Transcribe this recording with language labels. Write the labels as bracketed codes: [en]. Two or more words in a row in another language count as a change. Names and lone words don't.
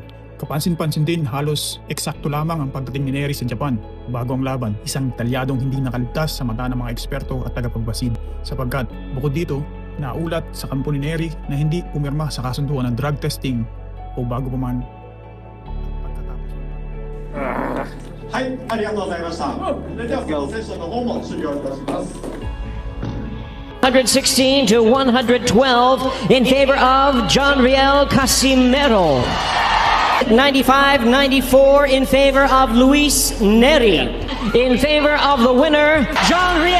[tl] Kapansin-pansin din, halos eksakto lamang ang pagdating ni Neri sa Japan bago ang laban, isang detalyadong hindi nakaligtas sa mata ng mga eksperto at tagapagbasid sapagkat bukod dito, naulat sa kampo ni Neri na hindi pumirma sa kasunduan ng drug testing o bago pa man pagkatapos. [ja] はい、ありがとうございました。それではプロセッションの方も終了いたします。 [en] 116 to 112 in favor of John Riel Casimero. 95-94 in favor of Luis Neri. In favor of the winner, John